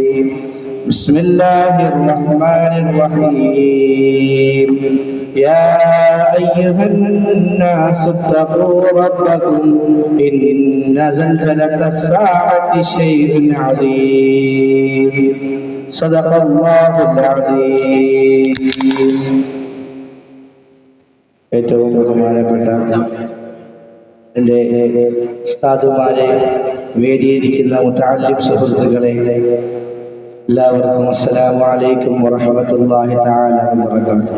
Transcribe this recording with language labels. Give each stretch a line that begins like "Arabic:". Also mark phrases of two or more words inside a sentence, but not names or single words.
Arabic: بسم الله الرحمن الرحيم. يا أيها الناس اتقوا ربكم إن زلزلة الساعة شيء عظيم. صدق الله العظيم.
Malayalam: ഏറ്റവും ബഹുമാനപ്പെട്ട എൻ്റെ ഉസ്താദുമാരെ, വേദിയിരിക്കുന്ന മുതഅല്ലിം സുഹൃത്തുക്കളെ, എല്ലാവർക്കും
Arabic: السلام عليكم ورحمة الله تعالى وبركاته.